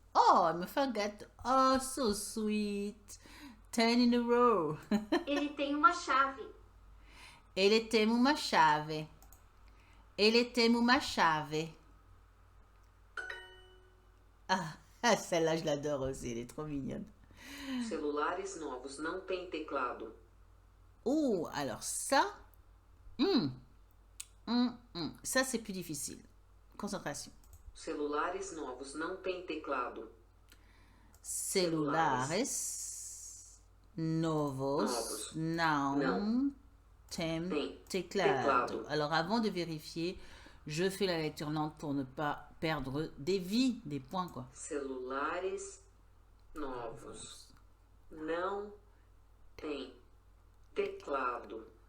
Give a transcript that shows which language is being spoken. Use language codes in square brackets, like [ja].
[en] Oh, I forgot. Oh, so sweet. 10 in a row. [pt] Ele tem uma chave. Ele tem uma chave. Ele tem uma chave. [fr] Ah, celle-là, je l'adore aussi. Elle est trop mignonne. [pt] Celulares novos não têm teclado. [fr] Oh, alors ça, ça c'est plus difficile. Concentration. [pt] Celulares novos não têm teclado. Celulares novos não têm teclado. [fr] Alors avant de vérifier, je fais la lecture lente pour ne pas perdre des vies, des points quoi. [pt] Celulares novos não têm teclado.